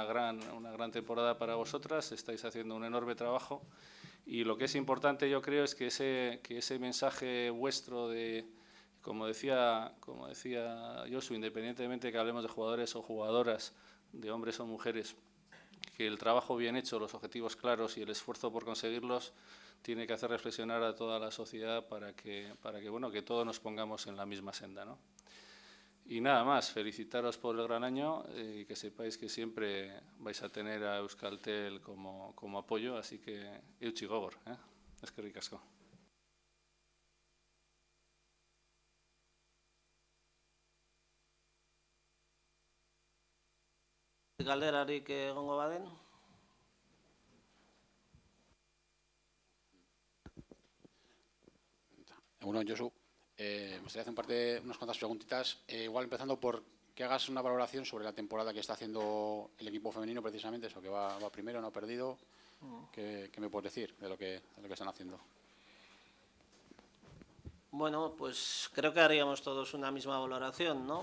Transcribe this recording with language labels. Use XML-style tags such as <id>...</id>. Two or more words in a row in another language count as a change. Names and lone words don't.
<es>gran temporada para vosotras, estáis haciendo un enorme trabajo y lo que es importante yo creo es que ese mensaje vuestro de, como decía Josu, independientemente que hablemos de jugadores o jugadoras, de hombres o mujeres, que el trabajo bien hecho, los objetivos claros y el esfuerzo por conseguirlos tiene que hacer reflexionar a toda la sociedad para que bueno, que todos nos pongamos en la misma senda, ¿no? Y nada más, felicitaros por el gran año y que sepáis que siempre vais a tener a Euskaltel como apoyo, así que</es> <eu>eutsi gogor, eskerrik asko. Galderarik egongo baden?</eu> <es>Bueno, Josu, me gustaría hacer unas cuantas preguntitas, igual empezando por que hagas una valoración sobre la temporada que está haciendo el equipo femenino precisamente, eso que va primero, no ha perdido. ¿Qué me puedes decir de lo que están haciendo? Bueno, pues creo que haríamos todos una misma valoración, ¿no?</es>